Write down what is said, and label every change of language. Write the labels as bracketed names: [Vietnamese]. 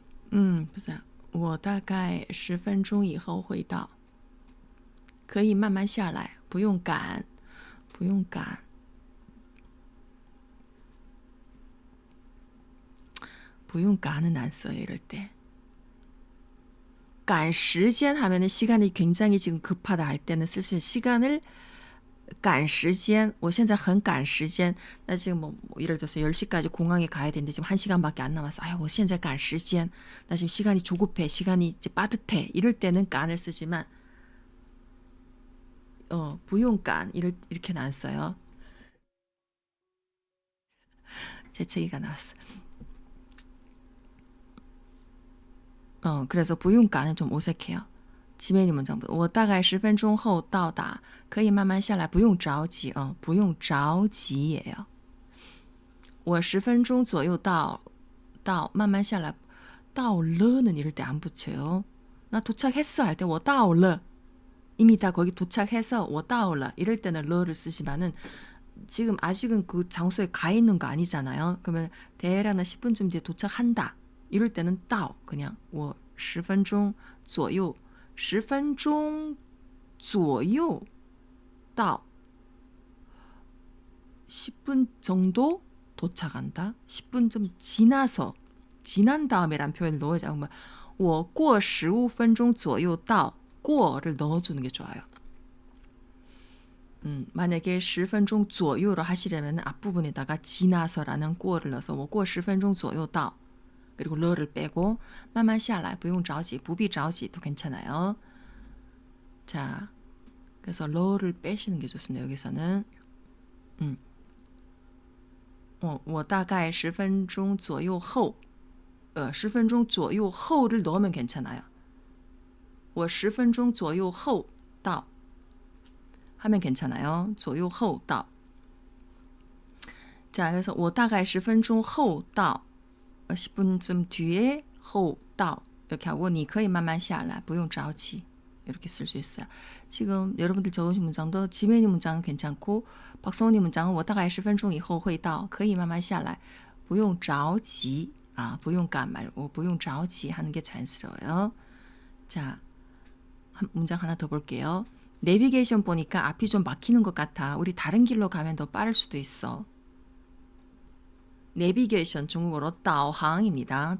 [Chinese] 不是，我大概10分钟以后会到。可以慢慢下来，不用赶，不用赶。不用赶 [Korean] 은 안 써요, 이럴 때. 赶时间 하면은 시간이 굉장히 지금 급하다 할 때는 쓸 수 있어요. 시간을 [Chinese] 赶时间, 我现在很赶时间. [Korean] 나 지금 뭐 예를 들어서 10시까지 공항에 가야 되는데 지금 1시간밖에 안 남았어. 아유, [Chinese] 我现在赶时间. [Korean] 나 지금 시간이 조급해. 시간이 이제 빠듯해. 이럴 때는 赶을 쓰지만 不用赶 이렇게는 안 써요. 재채기가 나왔어. 그래서 不用赶은 좀 어색해요. 지메니 문장, [Chinese] 我大概10分钟后到达，可以慢慢下来，不用着急，不用着急也要。我10分钟左右到，慢慢下来，到了 [Korean] 는 이럴 때 안 붙여요. 나 도착했어 할 때 [Chinese] 我到了, [Korean] 이미 다 거기 도착해서 我到了 이럴 때는 러를 쓰지만은 지금 아직은 그 장소에 가 있는 거 아니잖아요. 그러면 대략 10분쯤 뒤에 도착한다. 이럴 때는 到 그냥 [Chinese] 我10分钟左右10分钟左右到 [Korean] 10분 정도 도착한다. 10분 좀 지나서 지난 다음에란 표현을 넣어야죠. [Chinese] 我过15分钟左右到 过 [Korean] 를 넣어주는 게 좋아요. 만약에 10分钟左右로 하시려면 앞부분에다가 지나서라는 过를 넣어서 [Chinese] 我过10分钟左右到 [Korean] 그리고 러를 빼고 [Chinese] 慢慢下来不用着急 不必着急 [Korean] 도 괜찮아요. 자, 그래서 러를 빼시는 게 좋습니다. 여기서는 [Chinese] 我大概10分钟左右后 [Korean] 10分钟左右后를 넣으면 괜찮아요. [Chinese] 我10分钟左右后到 [Korean] 하면 괜찮아요. [Chinese] 左右后到 자, 그래서 我大概10分钟后到 [Korean] 10분쯤 뒤에 [Chinese] 后到 이렇게 하고 你可以慢慢下来不用着急 [Korean] 이렇게 쓸 수 있어요. 지금 여러분들 적으신 문장도 지메니 문장은 괜찮고 박성훈이 문장은 [Chinese] 我大概10分钟以后会到可以慢慢下来不用着急 [Korean] 不用干말고 [Chinese] 不用着急 [Korean] 하는 게 자연스러워요. 자, 문장 하나 더 볼게요. 내비게이션 보니까 앞이 좀 막히는 것 같아. 우리 다른 길로 가면 더 빠를 수도 있어. 내비게이션 중국어로 导航입니다.